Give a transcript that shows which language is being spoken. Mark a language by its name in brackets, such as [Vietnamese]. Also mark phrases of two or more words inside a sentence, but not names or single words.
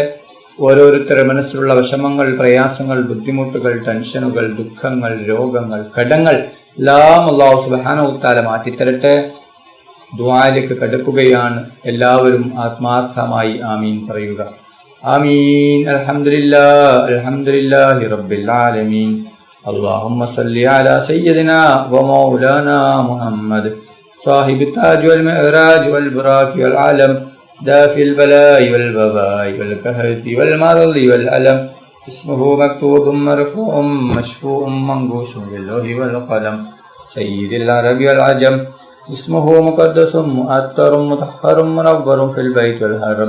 [Malayalam] ഓരോരുത്തരുടെ മനസ്സിലുള്ള വിഷമങ്ങൾ, പ്രയാസങ്ങൾ, ബുദ്ധിമുട്ടുകൾ, ടെൻഷനുകൾ, ദുഃഖങ്ങൾ, രോഗങ്ങൾ, കടങ്ങൾ എല്ലാം [Arabic] الله سبحانه وتعالى [Malayalam] മാറ്റിത്തരട്ടെ. ദുആയിലേക്ക് കടക്കുകയാണ്. എല്ലാവരും ആത്മാർത്ഥമായി ആമീൻ പറയുക. [Arabic] آمين. الحمد لله رب العالمين. اللهم صل على سيدنا ومولانا محمد صاحب التاج والمعراج والبراق والعلم دافي البلاء والوباء والكهف والمرض والألم اسمه مكتوب مرفوع مشفوع منقوش باللوح والقلم سيد العرب والعجم اسمه مقدس مؤطر مطهر منور في البيت والحرم